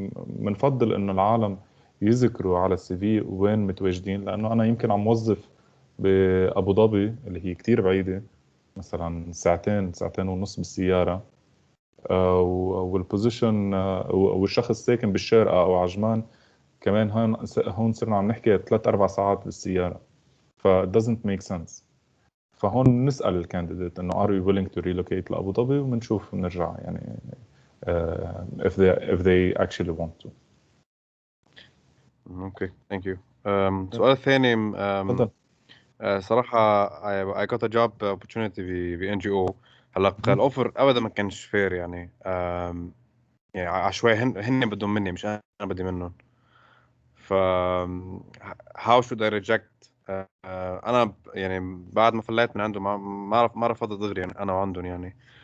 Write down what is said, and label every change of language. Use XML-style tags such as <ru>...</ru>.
<ar>بنفضل انه العالم يذكروا على السي في وين متواجدين، لانه انا يمكن عم موظف بابو ظبي اللي هي كتير بعيده، مثلا ساعتين ونص بالسياره، والبوزيشن والشخص ساكن بالشارقه او عجمان، كمان هون صرنا عم نحكي 3-4 ساعات بالسياره، ف</ar> <en>it doesn't make sense.</en> <ar>فهون نسال الكانديديت انه</ar> <en>are you willing to relocate</en> <ar>لابو ظبي، وبنشوف بنرجع يعني</ar> <en>if they actually want to.</en> <ar>اوكي ثانك يو. السؤال الثاني تفضل. صراحة</ar> <en>I got a job opportunity في NGO.</en> <ar>هلا الاوفر ابدا ما كانش فير يعني، يعني عشوائي، هن بدهم مني مش انا بدي منهم. ف</ar> <en>how should I reject؟</en> <ar>انا يعني بعد ما فليت من عنده ما عرف هذا دغري يعني انا وعندهم يعني.</ar>